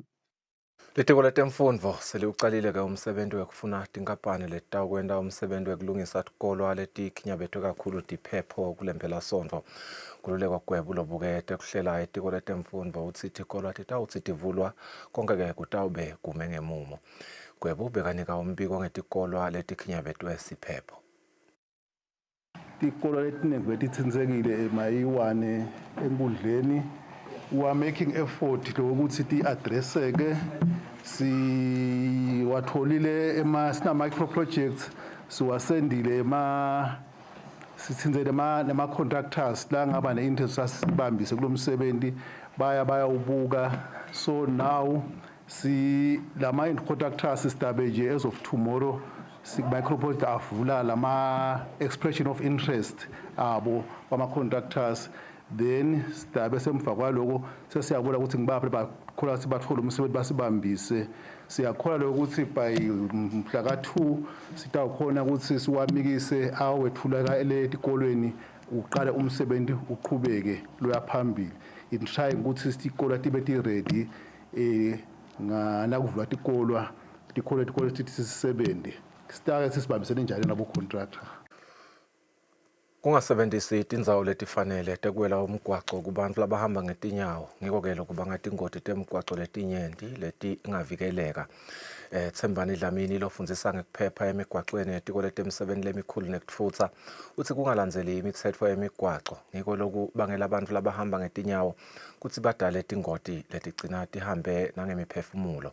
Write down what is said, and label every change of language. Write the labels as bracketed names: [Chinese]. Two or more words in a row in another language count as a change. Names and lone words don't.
[Swati] Litiko letemfundvo seliucalile ke umsebenzi wekufuna tinkampani letawukwenta umsebenzi wekulungisa tikolwa letikhinyabetwe kakhulu tiphepho kulempelasonto kululekwa gwebo lobukete kuhlela itiko letemfundvo utsi tikolwa titawutsi tivulwa konke ke kutawube kume ngemumo gwebo bekanika umbiko ngetikolwa letikhinyabetwe siphepho. Tikolwa letinenge letitsindzekile emayiwane enkundleni [English] we are making effort [Swati] lokuthi ti-addresseke siwatholile sina [English] micro projects [Swati] siwasendile sithinzele nema-contractors la ngaba ne-interest asibambise kulo msebenzi bayawubuka [English] so now [Swati] lama-contractors sidabe nje [English] as of tomorrow micro project [Swati] avula lama- [English] expression of interest [Swati] abo kwama-contractors then sidabe semva kwaloko sesiyabona ukuthi ngibaphi bakhola sibathola umsebenzi basibambise siyakhola ukuthi by mhla ka2 sitawukhona ukuthi siwamikise awethulaka letikolweni uqala umsebenzi uqhubeke loya phambili [English] in trying [Swati] ukuthi isikole tibe ti ready ngana kuvula tikolwa tithi sisebenze sitake sisibambisene njalo nabo contractor. Kungasebenzisi tindzawo letifanele tekuwela umgwaco kubantu labahamba ngetinyawo ngiko ke lokuba ngatingoti temgwaco letinyenti letingavikeleka. Tsembani Dlamini lofundzisa ngekuphepha emigwacweni netiko letemsebenzi lemikhulu nekutfutsa utsi kungalandzeli imitsetfo yemigwaco ngiko lokubangela abantu labahamba ngetinyawo kutsi badale tingoti letigcina tihambe nangemiphefumulo.